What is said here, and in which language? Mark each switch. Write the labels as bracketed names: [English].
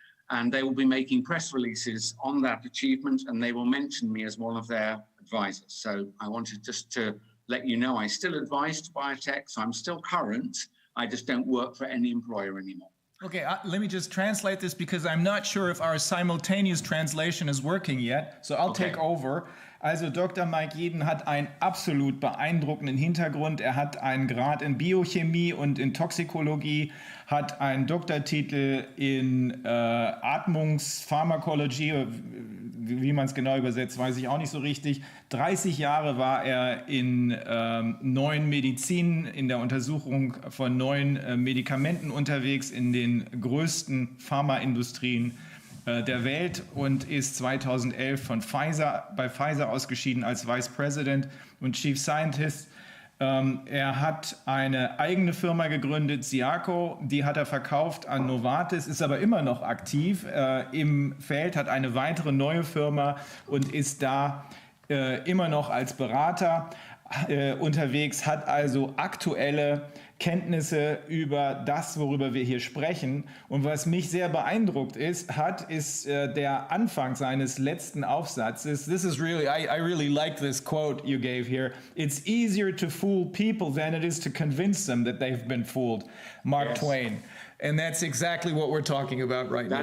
[English] And they will be making press releases on that achievement, and they will mention me as one of their advisors. So I wanted just to let you know I still advise to biotech, so I'm still current. I just don't work for any employer anymore. Okay, let me just translate this because I'm not sure if our simultaneous translation is working yet. So I'll take over. Also Dr. [German] Mike Yeadon hat einen absolut beeindruckenden Hintergrund. Er hat einen Grad in Biochemie und in Toxikologie, hat einen Doktortitel in Atmungspharmakologie, wie man es genau übersetzt, weiß ich auch nicht so richtig. 30 Jahre war er in neuen Medizin, in der Untersuchung von neuen Medikamenten unterwegs, in den größten Pharmaindustrien der Welt und ist 2011 bei Pfizer ausgeschieden als Vice President und Chief Scientist. Er hat eine eigene Firma gegründet, Ziarko, die hat er verkauft an Novartis, ist aber immer noch aktiv im Feld, hat eine weitere neue Firma und ist da immer noch als Berater unterwegs, hat also aktuelle Kenntnisse über das, worüber wir hier sprechen. Und was mich sehr beeindruckt ist der Anfang seines letzten Aufsatzes. [English] This is really, I really like this quote you gave here. It's easier to fool people than it is to convince them that they've been fooled. Mark Twain. And that's exactly what we're talking about right now.